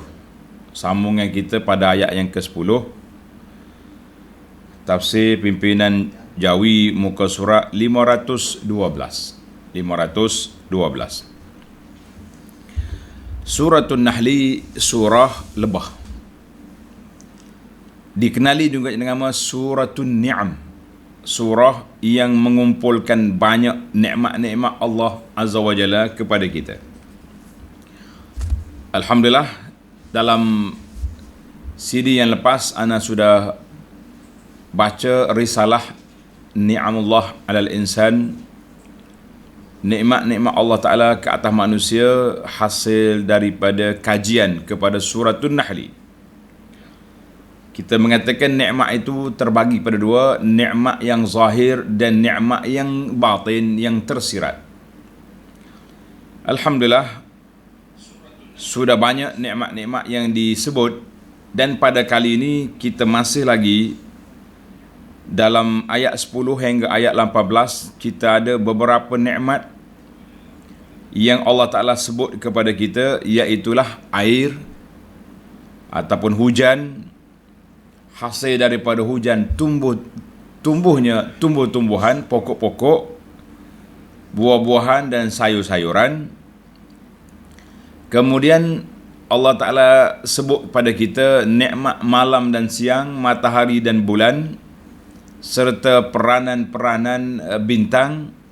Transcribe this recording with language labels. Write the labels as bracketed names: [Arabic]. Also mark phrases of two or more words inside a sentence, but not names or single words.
[Malay] Sambungan kita pada ayat yang ke-10. Tafsir pimpinan Jawi, muka surat 512. Suratun Nahli, surah lebah. Dikenali juga dengan nama Suratun Ni'am, surah yang mengumpulkan banyak nikmat-nikmat Allah [Arabic] عز وجل [Malay] kepada kita. Alhamdulillah, dalam CD yang lepas ana sudah baca risalah Ni'amullah alal insan, nikmat-nikmat Allah Ta'ala ke atas manusia, hasil daripada kajian kepada Suratun Nahli. Kita mengatakan nikmat itu terbagi pada dua, nikmat yang zahir dan nikmat yang batin, yang tersirat. Alhamdulillah, sudah banyak nikmat-nikmat yang disebut, dan pada kali ini kita masih lagi dalam ayat 10 hingga ayat 18, kita ada beberapa nikmat yang Allah Ta'ala sebut kepada kita, iaitulah air ataupun hujan. Hasil daripada hujan tumbuhnya tumbuh-tumbuhan, pokok-pokok, buah-buahan dan sayur-sayuran. Kemudian Allah Ta'ala sebut kepada kita nikmat malam dan siang, matahari dan bulan, serta peranan-peranan bintang.